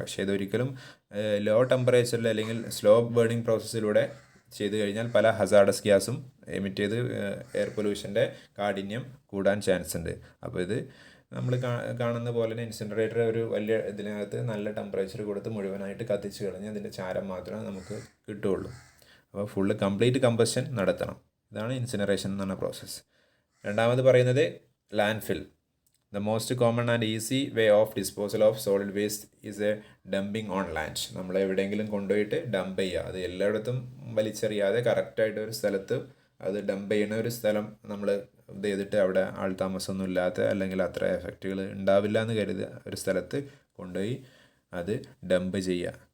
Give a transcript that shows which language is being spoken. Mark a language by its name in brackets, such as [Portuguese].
[Malayalam] പക്ഷേ ഇതൊരിക്കലും ലോ ടെമ്പറേച്ചറിൽ അല്ലെങ്കിൽ സ്ലോ ബേണിംഗ് പ്രോസസ്സിലൂടെ ചെയ്ത് കഴിഞ്ഞാൽ പല ഹസാർഡസ് ഗ്യാസും എമിറ്റ് ചെയ്ത് എയർ പൊല്യൂഷൻ്റെ കാഠിന്യം കൂടാൻ ചാൻസ് ഉണ്ട്. അപ്പോൾ ഇത് നമ്മൾ കാണുന്ന പോലെ തന്നെ ഇൻസിനറേറ്റർ ഒരു വലിയ ഇതിനകത്ത് നല്ല ടെമ്പറേച്ചർ കൊടുത്ത് മുഴുവനായിട്ട് കത്തിച്ച് കളഞ്ഞ് അതിൻ്റെ ചാരം മാത്രമേ നമുക്ക് കിട്ടുകയുള്ളൂ. അപ്പോൾ ഫുള്ള് കംപ്ലീറ്റ് കമ്പഷൻ നടത്തണം. ഇതാണ് ഇൻസിനറേഷൻ എന്ന് പറഞ്ഞ പ്രോസസ്സ്. രണ്ടാമത് പറയുന്നത് landfill. [English] The most common and easy way of disposal of solid waste is a dumping on land. [Malayalam] നമ്മൾ എവിടെയെങ്കിലും കൊണ്ടുപോയിട്ട് ഡംപ് ചെയ്യുക. അത് എല്ലായിടത്തും വലിച്ചെറിയാതെ കറക്റ്റായിട്ട് ഒരു സ്ഥലത്ത് അത് ഡംപ് ചെയ്യുന്ന ഒരു സ്ഥലം നമ്മൾ ഇത് ചെയ്തിട്ട് അവിടെ ആൾ താമസമൊന്നും ഇല്ലാത്ത അല്ലെങ്കിൽ അത്ര എഫക്റ്റുകൾ ഉണ്ടാവില്ല എന്ന് കരുതുക ഒരു സ്ഥലത്ത് കൊണ്ടുപോയി അത് ഡംപ് ചെയ്യുക.